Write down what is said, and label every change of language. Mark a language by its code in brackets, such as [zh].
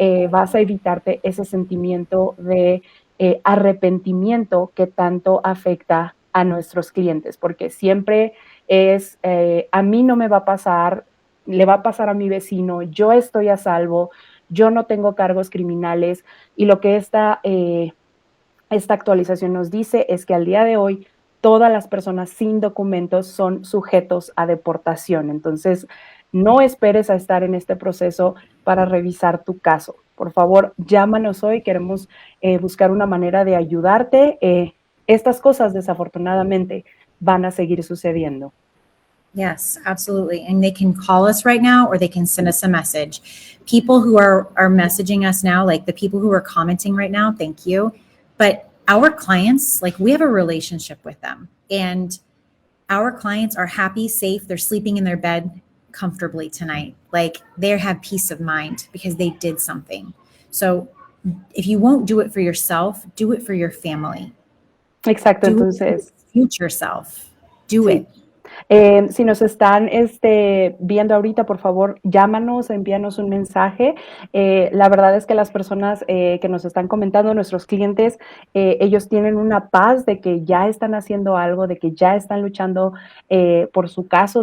[es] vas a evitarte ese sentimiento de arrepentimiento que tanto afecta a nuestros clientes, porque siempre es, a mí no me va a pasar, le va a pasar a mi vecino, yo estoy a salvo, yo no tengo cargos criminales, y lo que esta actualización nos dice es que al día de hoy todas las personas sin documentos son sujetos a deportación. Entonces, no esperes a estar en este proceso para revisar tu caso. Por favor, llámanos hoy, queremos buscar una manera de ayudarte. Estas cosas, desafortunadamente, van a seguir sucediendo. [en] Yes, absolutely. And they can call us right now, or they can send us a message. People who are messaging us now, like the people who are commenting right now, thank you. But our clients, like, we have a relationship with them, and our clients are happy, safe. They're sleeping in their bed comfortably tonight. Like, they have peace of mind because they did something. So if you won't do it for yourself, do it for your family. [es] Exacto, [en] Do [es] entonces. [en] it for your future self. Do [es] Sí. [en] it. [es] Si nos están viendo ahorita, por favor, llámanos, envíanos un mensaje. La verdad es que las personas que nos están comentando, nuestros clientes, ellos tienen una paz de que ya están haciendo algo, de que ya están luchando por su caso.